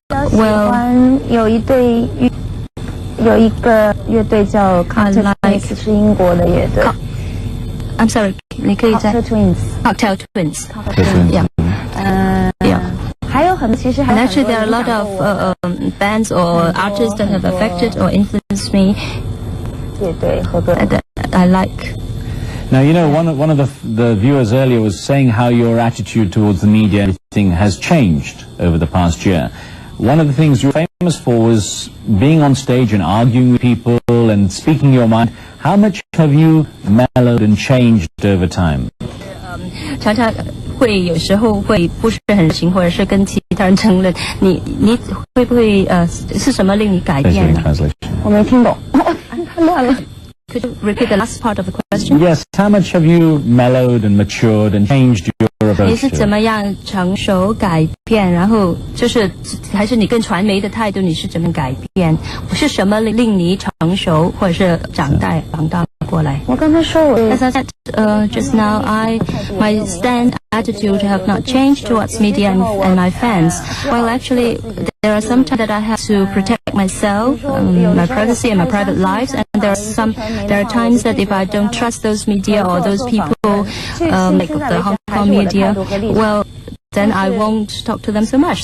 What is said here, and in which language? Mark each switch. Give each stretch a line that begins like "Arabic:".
Chinese: 喜欢有一个乐队叫 Cocktail Twins， 是英国的乐队。
English: I'm sorry，
Chinese: 你可以再
English: Cocktail Twins。 Yeah. Yeah.
Chinese: 还有很其实还
English: And actually, there are a lot of bands or artists that have affected or influenced me.
Chinese: 乐队和歌
English: that I like. Now, you know, one of the viewers earlier was saying how your attitude towards the media and everything has changed over the past year. One of the things you were famous for was being on stage and arguing with people and speaking your mind. How much have you mellowed and changed over time?
Chinese: 常常会有时候会不是很行，或者是跟其他人争论。你会不会是什么令你改变呢？我没听懂，太乱了。
English: Could could you repeat the last part of the question? Yes, how much have you mellowed and matured and changed your approach?
Chinese: 你是怎么样成熟改变？然后就是还是你跟传媒的态度，你是怎么改变？是什么令你成熟，或者是长大过来？我刚才说
English: As I said just now, my attitude have not changed towards media and my fans. Well, actually, there are some times that I have to protect myself, my privacy and my private lives, and there are times that if I don't trust those media or those people, like the Hong Kong media, well, then I won't talk to them so much.